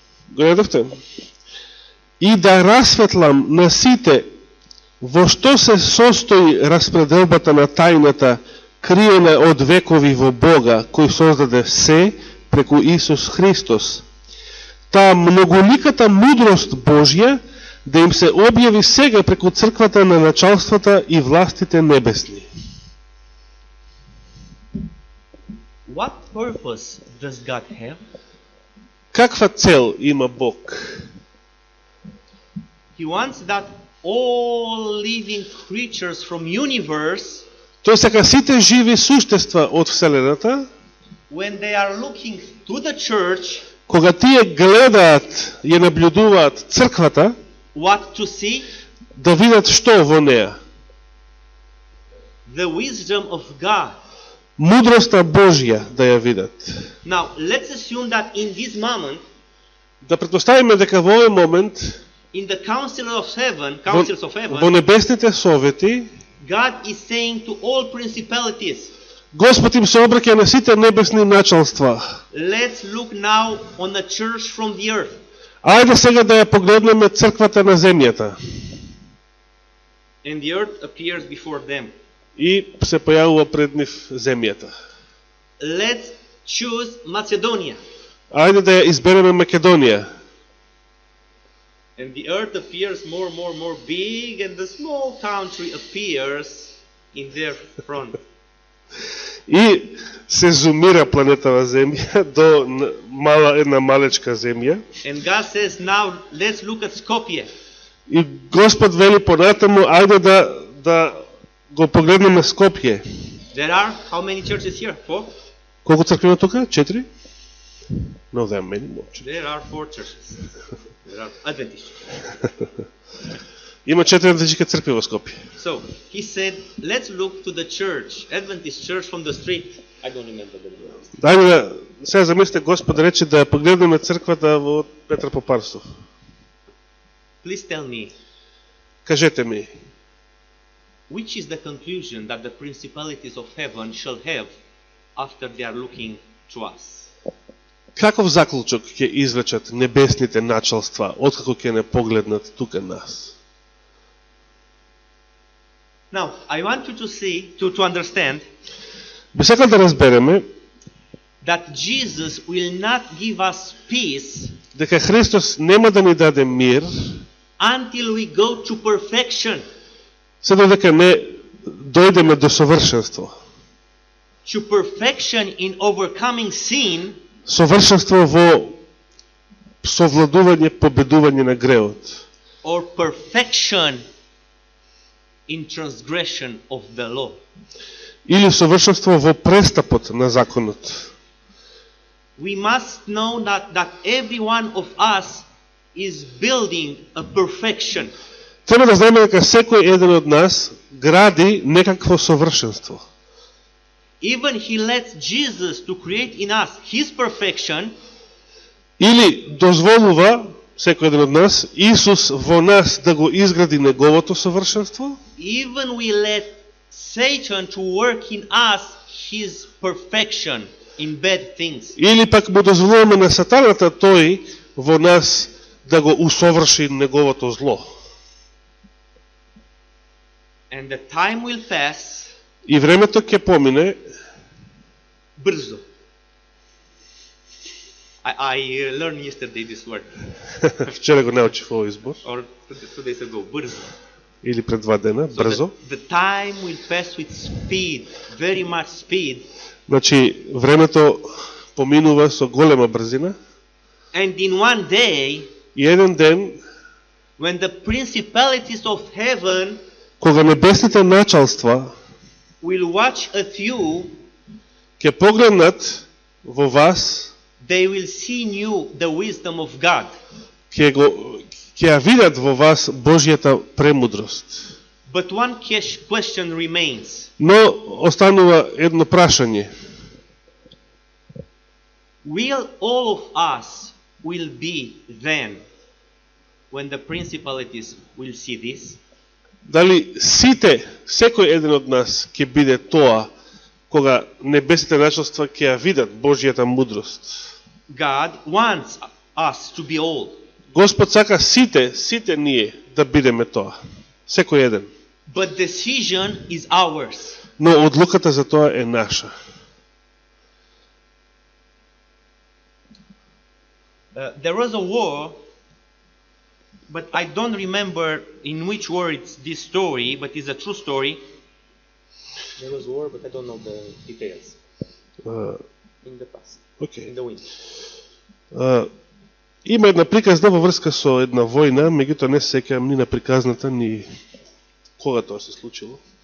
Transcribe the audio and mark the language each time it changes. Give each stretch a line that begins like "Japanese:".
Macedonian: Го едовте? И да расветлам на сите во што се состои распределбата на тајната криена од векови во Бога, кој создаде се преку Исус Христос. Таа многоликата мудрост Божја да им се објави сега преку црквата на началствата и властите небесни.
English: What purpose does God have?
Macedonian: Каква цел има Бог?
English: He wants that all living creatures from universe,
Macedonian: Тој сака сите живи суштества од Вселената,
English: when they are looking to the church,
Macedonian: кога тие гледаат, ја наблюдуваат црквата,
English: what to see?
Macedonian: да видат што во неа?
English: The wisdom of God.
Macedonian: Мудроста Божја да ја видат.
English: Now, let's assume that in this moment,
Macedonian: Да претпоставиме дека во овој момент
English: in the councils of heaven,
Macedonian: во небесните совети
English: God is saying to all principalities,
Macedonian: Господ им се обраќа на сите небесни началства.
English: let's look now on the church from the earth.
Macedonian: Ајде сега да ја погледнеме црквата на земјата.
English: And the earth appears before them.
Macedonian: И се појавува пред нив земјата.
English: Let's choose Macedonia.
Macedonian: Ајде да ја избереме Македонија.
English: And the earth appears more big, and the small country appears in their front.
Macedonian: И се зумира планетава земја до една малечка земја.
English: And God says, now let's look at Skopje.
Macedonian: И Господ вели понатаму, ајде да го погледнеме Скопје.
English: There are how many churches here? 4?
Macedonian: Колку цркви има тука? 4?
English: No, there are many more. There are 4 churches. There are Adventist.
Macedonian: Има 4 адвентистички цркви во Скопје.
English: So he said, let's look to the church, Adventist church from the street. I don't remember the name.
Macedonian: Дајме да сега замислите Господ рече да ја погледнеме црквата во Петар Попарстов.
English: Please tell me,
Macedonian: Кажете ми,
English: which is the conclusion that the principalities of heaven shall have after they are looking to us?
Macedonian: каков заклучок ќе извлечат небесните началства откако ќе не погледнат тука нас?
English: Now, I want you to see, to understand
Macedonian: Би сакал да разбереме
English: that Jesus will not give us peace
Macedonian: дека Христос нема да ни даде мир
English: until we go to perfection.
Macedonian: се додека не дојдеме до совршенство.
English: To perfection in overcoming sin,
Macedonian: Совршенство во совладување, победување на греот.
English: or perfection in transgression of the law.
Macedonian: Или совршенство во престапот на законот.
English: We must know that every one of us is building a perfection.
Macedonian: Треба да знаеме дека секој еден од нас гради некакво совршенство.
English: Even he lets Jesus to create in us his perfection,
Macedonian: Или дозволува секој еден од нас Исус во нас да го изгради неговото совршенство,
English: even we let Satan to work in us his perfection in bad things.
Macedonian: или пак му дозволуваме на сатаната тој во нас да го усоврши неговото зло.
English: And the time will pass
Macedonian: И времето ќе помине brzo.
English: I learned yesterday this word,
Macedonian: вчера го научив овој избор
English: or 2 days ago, brzo.
Macedonian: или пред 2 дена,
English: So
Macedonian: брзо.
English: the time will pass with speed, very much speed,
Macedonian: Значи времето поминува со голема брзина
English: and in one day,
Macedonian: и еден ден
English: when the principalities of heaven
Macedonian: кога небесните началства
English: will watch at you,
Macedonian: ќе погледнат во вас,
English: they will see in you the wisdom of God.
Macedonian: ќе ја видат во вас Божјата премудрост.
English: But one question remains.
Macedonian: Но останува едно прашање.
English: Will all of us will be then when the principalities will see this?
Macedonian: Дали сите, секој еден од нас ќе биде тоа кога небесните началства ќе ја видат Божјата мудрост?
English: God wants us to be all.
Macedonian: Господ сака сите ние да бидеме тоа. Секој еден.
English: But decision is ours.
Macedonian: Но одлуката за тоа е наша.
English: There was a war, but I don't remember in which war it's this story, but it's a true story. There was war, but I don't know the details. In the past,
Macedonian: Окей.
English: in the wind.
Macedonian: Има една приказна во врска со една војна, меѓутоа не се сеќавам ни на приказната, ни кога тоа се случило.